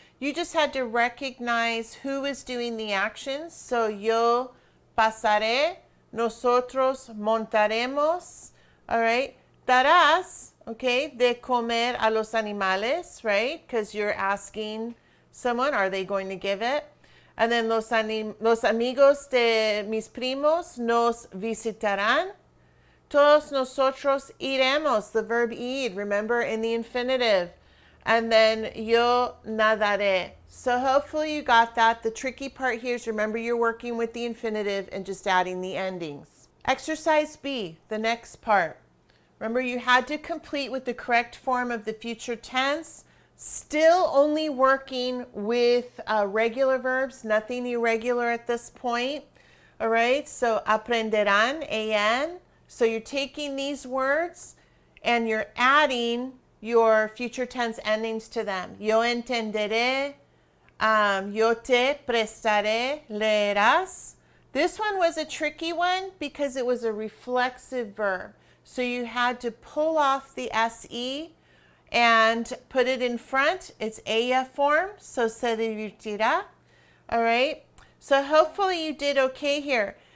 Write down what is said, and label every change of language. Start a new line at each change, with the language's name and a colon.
English: You just had to recognize who is doing the actions.
Spanish: So yo pasaré, nosotros montaremos,
English: all right?
Spanish: Darás, okay, de comer a los animales,
English: right? Because you're asking someone, are they going to give it? And then
Spanish: los amigos de mis primos nos visitarán. Todos nosotros iremos,
English: the verb ir, remember, in the infinitive. And then
Spanish: yo nadaré.
English: So hopefully you got that. The tricky part here is remember you're working with the infinitive and just adding the endings. Exercise B, the next part. Remember, you had to complete with the correct form of the future tense, still only working with regular verbs, nothing irregular at this point. All right, so
Spanish: aprenderán,
English: an. So you're taking these words and you're adding your future tense endings to them.
Spanish: Yo entenderé, yo te prestaré, leerás.
English: This one was a tricky one because it was a reflexive verb. So you had to pull off the SE and put it in front. It's ella form, so
Spanish: se divertirá.
English: All right, so hopefully you did okay here.